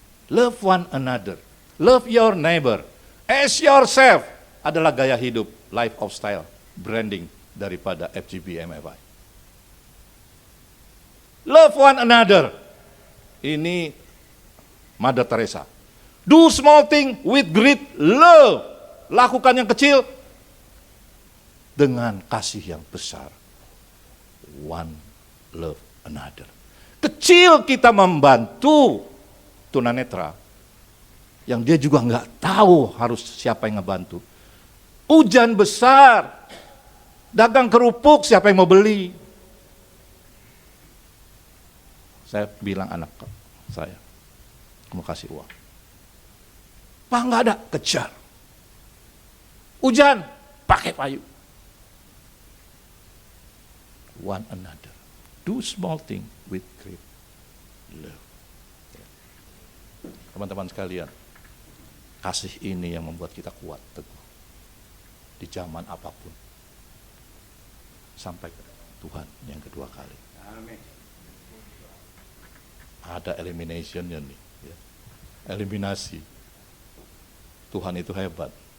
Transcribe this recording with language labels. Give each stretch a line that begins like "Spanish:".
English: Love one another. Love your neighbor. As yourself
Indonesian: adalah gaya hidup,
English: lifestyle, branding daripada FGB MFI. Love one another. Ini Mother Teresa. Do small thing with great love.
Indonesian: Lakukan yang kecil dengan kasih yang besar.
English: One love another.
Indonesian: Kecil kita membantu tunanetra yang dia juga nggak tahu harus siapa yang ngebantu. Hujan besar, dagang kerupuk siapa yang mau beli? Saya bilang anak saya, mau kasih uang. Pak nggak ada, kejar. Hujan, pakai payung.
English: One another. Do small thing with great love.
Indonesian: Teman-teman sekalian, kasih ini yang membuat kita kuat teguh di zaman apapun sampai ke Tuhan yang kedua kali. Amin. Ada eliminationnya nih, ya. Eliminasi. Tuhan itu hebat.